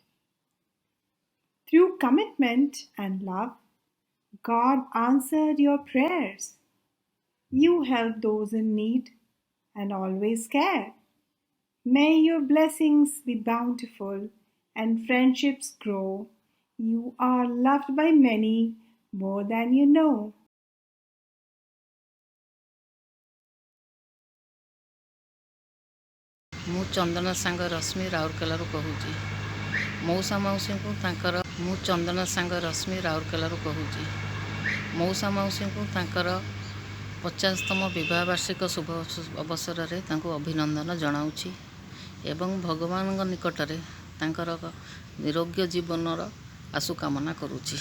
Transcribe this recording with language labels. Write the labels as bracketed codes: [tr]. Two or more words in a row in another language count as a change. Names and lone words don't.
[en] Through commitment and love, God answered your prayers. You help those in need and always care. May your blessings be bountiful and friendships grow. You are loved by many more than you know. [or] ମୁଁ ଚନ୍ଦନ ସାଙ୍ଗ ରଶ୍ମି ରାଉରକେଲାରୁ କହୁଛି। ମଉସା ମାଉସୀଙ୍କୁ ତାଙ୍କର ମୁଁ ଚନ୍ଦନ ସାଙ୍ଗ ରଶ୍ମି ରାଉରକେଲାରୁ କହୁଛି। ମଉସା ମାଉସୀଙ୍କୁ ତାଙ୍କର 50ତମ ବିବାହ ବାର୍ଷିକ ଶୁଭ ଅବସରରେ ତାଙ୍କୁ ଅଭିନନ୍ଦନ ଜଣାଉଛି ଏବଂ ଭଗବାନଙ୍କ ନିକଟରେ ତାଙ୍କର ନିରୋଗ୍ୟ ଜୀବନର ଆଶୁ କାମନା କରୁଛି।